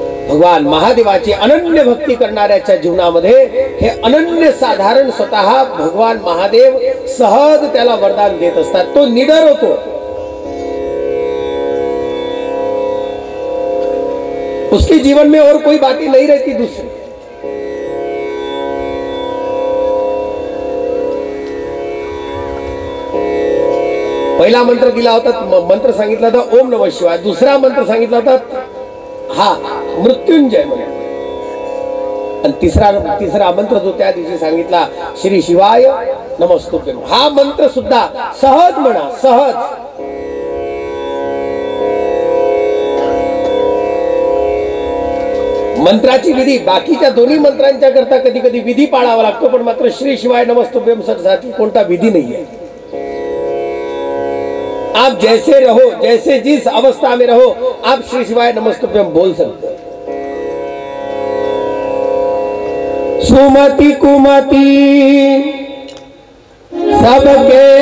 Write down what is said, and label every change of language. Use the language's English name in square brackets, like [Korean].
[Marathi] भगवान महादेवाची अनन्य भक्ती करणाऱ्याच्या जीवनामध्ये हे अनन्य साधारण स्वतः भगवान महादेव सहज त्याला वरदान देत असतात, तो निडर होतो। [Hindi] उसके जीवन में और कोई बातें नहीं रहती दूसरी। [Marathi] पहिला मंत्र दिला होता, मंत्र सांगितला होता ओम नमः शिवाय, दुसरा मंत्र सांगितला होता हा मृत्युंजय म्हणून, आणि तिसरा मंत्र जो त्या दिवशी सांगितला श्री शिवाय नमस्तुभ्यम, हा मंत्र सुद्धा सहज म्हणा, सहज। मंत्राची विधी बाकीच्या दोन्ही मंत्रांच्या करता कधी कधी विधी पाळावा लागतो, पण मात्र श्री शिवाय नमस्तुभ्यम साठी कोणता विधी नाहीये। [Hindi] आप जैसे रहो, जैसे जिस अवस्था में रहो, आप श्री शिवाय नमस्तुभ्यम बोल सकते। सुमति कुमति सबके